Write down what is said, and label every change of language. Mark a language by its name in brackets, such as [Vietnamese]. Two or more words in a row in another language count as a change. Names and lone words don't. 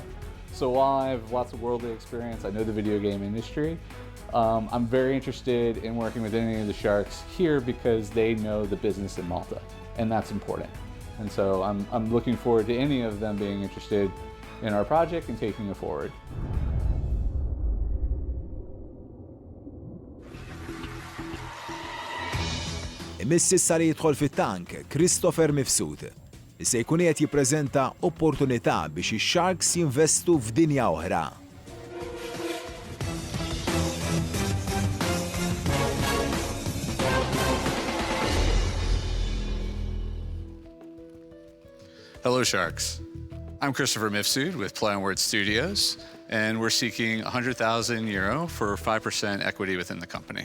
[English] So while I have lots of worldly experience, I know the video game industry, I'm very interested in working with any of the Sharks here because they know the business in Malta, and that's important. And so I'm looking forward to any of them being interested in our project and taking it forward. [Maltese] Missi sar jidħol fit-tank Christopher Mifsud li se jkun qed jippreżenta opportunità biex ix-Sharks jinvestu f'dinja oħra. [English] Hello, Sharks. I'm Christopher Mifsud with Play on Words Studios, and we're seeking €100,000 for 5% equity within the company.